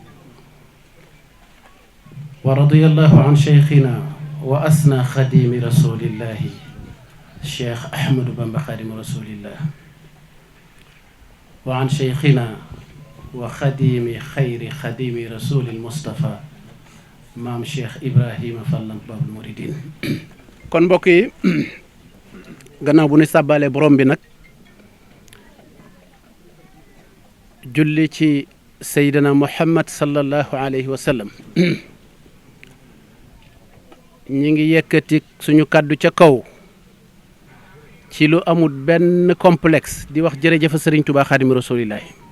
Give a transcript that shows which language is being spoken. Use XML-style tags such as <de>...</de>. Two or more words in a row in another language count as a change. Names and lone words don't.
<ar>ورضي الله عن شيخنا وأسنى خديم رسول الله الشيخ أحمد بن خادم رسول الله، وعن شيخنا وخديم خير خديم رسول المصطفى maam Cheikh Ibrahima Fall Babul Mouridine.</ar> <wo>kon mbokk yi gannaaw bu ñu sàbbaale borom bi nag julli ci Seydina Muhammad</wo> <ar>صلى الله عليه وسلم</ar> <wo>ñi ngi yëkkati suñu kàddu ca kaw ci lu amul benn complexe di wax jërëjëf Serigne Touba Xaadimu Rasulillahi,</wo>